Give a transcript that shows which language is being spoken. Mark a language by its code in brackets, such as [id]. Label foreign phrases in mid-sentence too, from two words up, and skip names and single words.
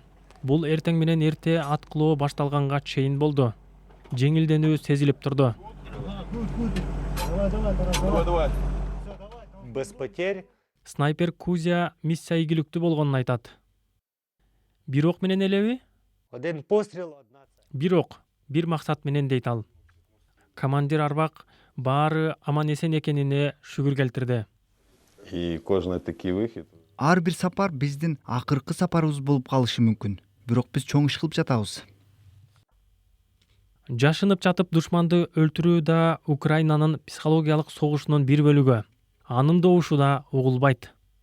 [ky] Бул эртең менен эрте аткылоо башталганга чейин болду. Жеңилденүү сезилип турду. [ru] Без потерь. [ky] Снайпер Кузя миссия ийгиликтүү болгонун айтат. Бирок менен элеби? [uk] Один постріл, одна цель. [ky] Бирок бир максат менен дейт ал. Командир Арбак баары аман эсен экенине шүгүр келтирди. [uk] І кожен такий вихід. [ky] Ар бир сапар биздин акыркы сапарыбыз болуп калышы мүмкүн. Бирок биз чоң иш кылып жатабыз. Жашынып жатып душманды өлтүрүү да Украинанын психологиялык согушунун бир бөлүгү. Анын добушу да угулбайт.